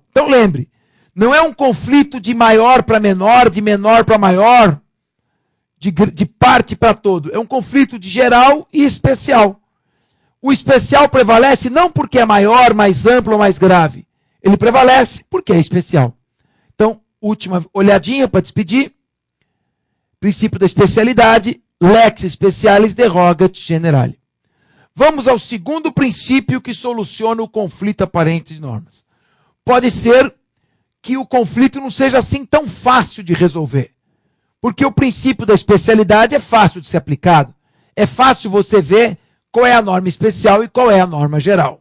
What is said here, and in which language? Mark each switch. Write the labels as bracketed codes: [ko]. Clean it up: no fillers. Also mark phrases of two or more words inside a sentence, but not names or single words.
[pt] Então lembre, não é um conflito de maior para menor, de menor para maior, de parte para todo. É um conflito de geral e especial. O especial prevalece não porque é maior, mais amplo ou mais grave. Ele prevalece porque é especial. Então, última olhadinha para despedir. Princípio da especialidade, [la] lex specialis derogat generale. [pt] Vamos ao segundo princípio que soluciona o conflito aparente de normas. Pode ser que o conflito não seja assim tão fácil de resolver. Porque o princípio da especialidade é fácil de ser aplicado. É fácil você ver qual é a norma especial e qual é a norma geral.